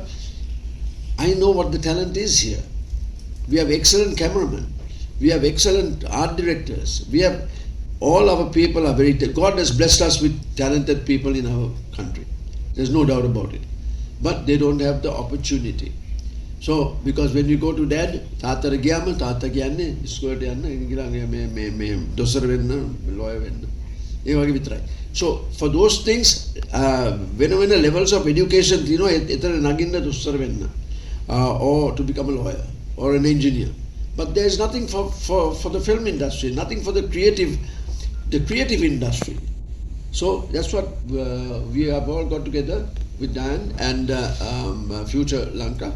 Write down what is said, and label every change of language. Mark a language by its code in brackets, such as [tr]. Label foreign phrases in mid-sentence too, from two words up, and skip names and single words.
[en] I know what the talent is here. We have excellent cameramen. We have excellent art directors. We have all our people are very. God has blessed us with talented people in our country. There's no doubt about it. But they don't have the opportunity. So because when you go to dad, [si] තාත්තට ගියාම තාත්තා කියන්නේ ඉස්කෝලේට යන්න ඉංග්‍රීසි මේ දොස්තර වෙන්න lawyer වෙන්න. ඒ වගේ විතරයි. [en] So for those things, when the levels of education, [si] එතන නගින්න දොස්තර වෙන්න, [en] or to become a lawyer or an engineer. But there is nothing for the film industry, nothing for the creative industry. So that's what we have all got together with Diane and Future Lanka.